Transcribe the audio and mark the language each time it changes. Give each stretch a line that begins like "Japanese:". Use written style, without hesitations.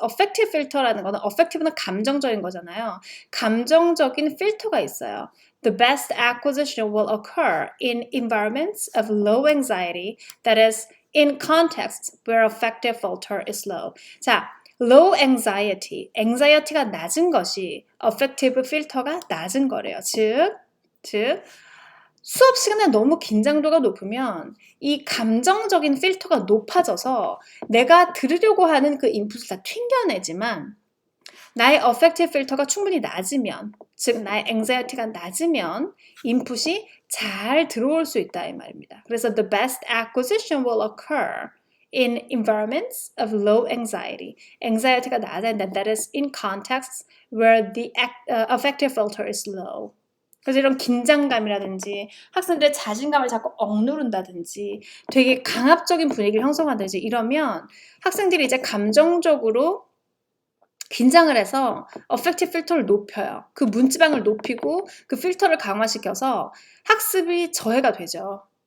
Korean: Affective filter라는 거는 affective는 감정적인 거잖아요. 감정적인 필터가 있어요.
English: The best acquisition will occur in environments of low anxiety, that is, in contexts where affective filter is low.
Korean: 자,
English: low anxiety,
Korean: anxiety가 낮은 것이 affective filter가 낮은 거래요. 즉 수업 시간에 너무 긴장도가 높으면 이 감정적인 필터가 높아져서 내가 들으려고 하는 그 인풋을 다 튕겨내지만 나의 affective 필터가 충분히 낮으면 즉 나의 anxiety가 낮으면 인풋이 잘 들어올 수 있다 이 말입니다. 그래서
English: the best acquisition will occur in environments of low anxiety.
Korean: anxiety가 낮은
English: that is in contexts where the affective filter is low.
Korean: 그래서 이런 긴장감이라든지 학생들의 자신감을 자꾸 억누른다든지 되게 강압적인 분위기를 형성한다든지 이러면 학생들이 이제 감정적으로 긴장을 해서 affective filter를 높여요. 그 문지방을 높이고 그 필터를 강화시켜서 학습이 저해가 되죠.